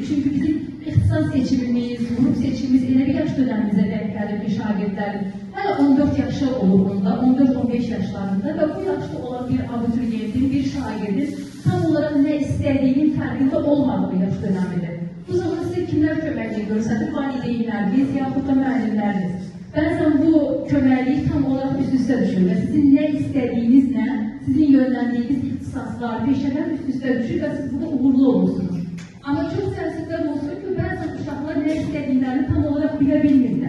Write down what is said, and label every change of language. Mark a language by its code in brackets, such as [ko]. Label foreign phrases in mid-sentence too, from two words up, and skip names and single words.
[az] Çünkü bizim ixtisas seçimimiz, grup seçimimiz elə bir [tr] yaş dönemimize denk [az] gəlir ki şagirdlerin. Hələ 14 yaşı olur bunda, [tr] 14-15 yaşlarında ve bu yaşta olan bir abituriyentin, bir şagirdin tam olarak ne istediğinin farkında olmadığı yaş dönemidir. [az] Bu zaman size kimler köməklik görsədir? Valideynləriniz yaxud da müəllimləriniz. Bəzən bu köməklik [tr] tam olarak [az] üst-üstə düşür və sizin nə istədiyinizlə, sizin yönləndiyiniz ixtisaslar, peşələr üst-üstə düşür və siz burada uğurlu olursunuz. [tr] Ama çok [az] təəssüflər olsun ki, bəzən uşaqlar nə istədiklərini [tr] tam olarak [az] bilə bilmirlər.